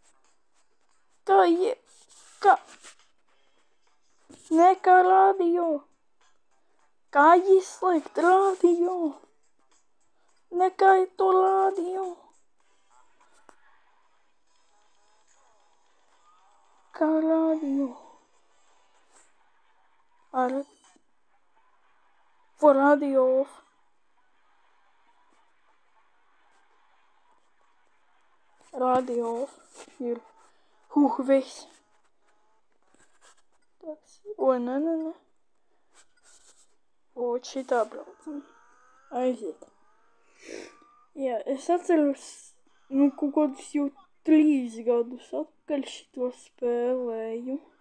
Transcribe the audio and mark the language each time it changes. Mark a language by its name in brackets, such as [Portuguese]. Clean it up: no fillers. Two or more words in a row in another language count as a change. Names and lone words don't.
[Latvian] Kā? Nekā radio. Kā izslēgt radio? Nekā to radio. Kā radio. [English] For radio off. Radio off. [Latvian] Ir. Viss. Tāds. Ne. Šitā braucam. Aiziet. Jā, es atceros, kaut kādus jau 3 gadus atpakaļ šito spēlēju.